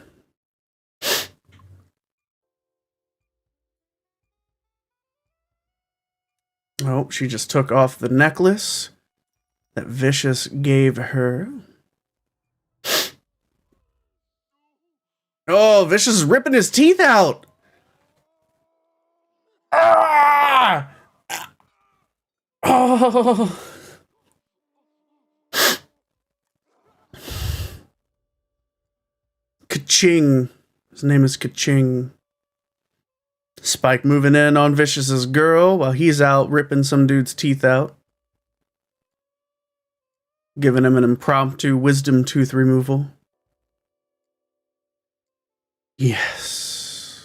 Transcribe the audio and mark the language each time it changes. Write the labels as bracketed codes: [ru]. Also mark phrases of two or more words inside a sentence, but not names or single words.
[en] Oh, she just took off the necklace that Vicious gave her. Oh, Vicious is ripping his teeth out. Ah! Oh. Ka-ching. His name is Ka-ching. Spike moving in on Vicious's girl while he's out ripping some dude's teeth out. Giving him an impromptu wisdom tooth removal. Yes.